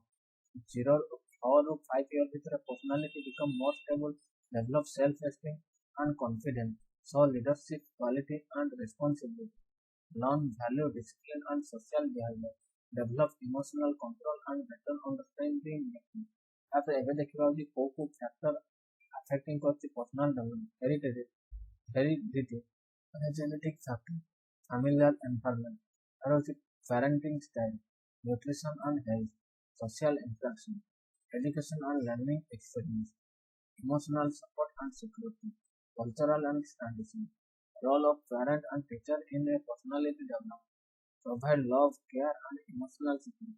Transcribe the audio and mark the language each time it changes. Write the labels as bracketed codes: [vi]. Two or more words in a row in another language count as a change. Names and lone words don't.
[en] 0 4 to 5 years ଭିତରେ personality become more stable, develop self-esteem and confidence, show leadership quality and responsibility, learn value discipline and social behavior, develop emotional control and better understanding making. [or] ତାପରେ ଏବେ ଦେଖିବା ହଉଛି କୋଉ କୋଉ [en] factor affecting [or] କରୁଛି [en] personal development. Heredity, genetic factor, familial environment, [or] ତାର ହଉଛି [en] parenting style, nutrition and health, social interaction, education and learning experience, emotional support and security, cultural and tradition, role of parent and teacher in a personality development, provide love, care and emotional security,